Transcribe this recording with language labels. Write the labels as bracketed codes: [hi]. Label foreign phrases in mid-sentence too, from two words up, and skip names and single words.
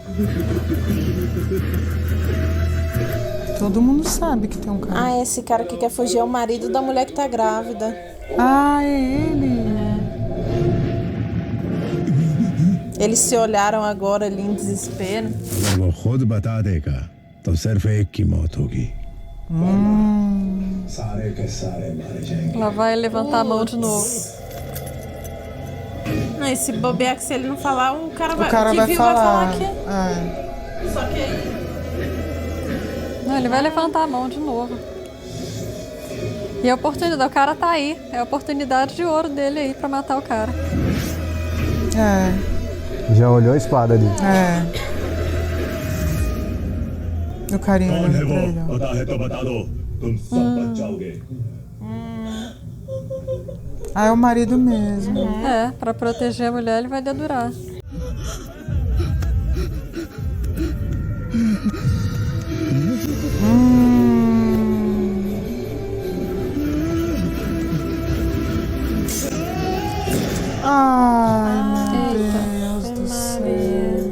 [pt] Todo mundo sabe que tem um cara. Ah, esse cara que quer fugir é o marido da mulher que tá grávida. Ah, é ele. Eles se olharam agora ali em desespero. [hi] अगर वो खुद बता देगा तो सिर्फ एक की मौत होगी [pt] Ela vai levantar a mão de novo. Não, esse bobear que se ele não falar, o cara vai, vai vai falar que... É. Só que aí... Não, ele vai levantar a mão de novo. E a oportunidade, o cara tá aí. É a oportunidade de ouro dele aí pra matar o cara. É. Já olhou a espada ali. É. O carinha [hi] कौन है [pt] olhando [hi] वो [pt] pra ele, ó. [hi] पता है तो बता दो तुम सब बच जाओगे [pt] Ah, é o marido mesmo. É, pra proteger a mulher ele vai dedurar. Ai, meu Deus do céu.